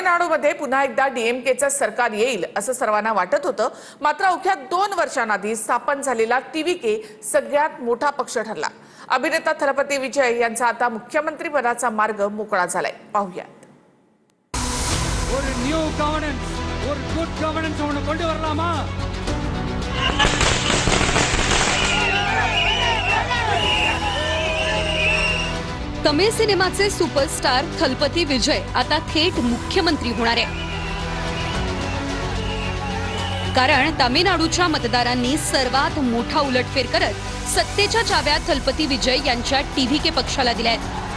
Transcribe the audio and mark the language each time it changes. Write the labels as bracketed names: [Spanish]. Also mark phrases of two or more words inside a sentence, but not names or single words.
[Marathi] तामिळनाडूमध्ये पुन्हा एकदा डीएमकेचं सरकार येईल असं सर्वांना वाटत होतं. मात्र अवघ्या 2 वर्षांआधी स्थापन झालेला टीव्हीके सगळ्यात मोठा पक्ष ठरला. अभिनेता थलपती विजय यांचा आता मुख्यमंत्री पदाचा मार्ग मोकळा झालाय. पाहूयात. [Tamil] ஒரு [English] new governance [Tamil] ஒரு [English] good governance [Tamil] ஒன்னு கொண்டு வரலாமா? [Marathi] तमिळ सिनेमाचे सुपरस्टार थलपती विजय आता थेट मुख्यमंत्री होणार आहे. कारण तामिळनाडूच्या मतदारांनी सर्वात मोठा उलटफेर करत सत्तेच्या चाव्या थलपती विजय यांच्या टीव्हीके पक्षाला दिल्या आहेत.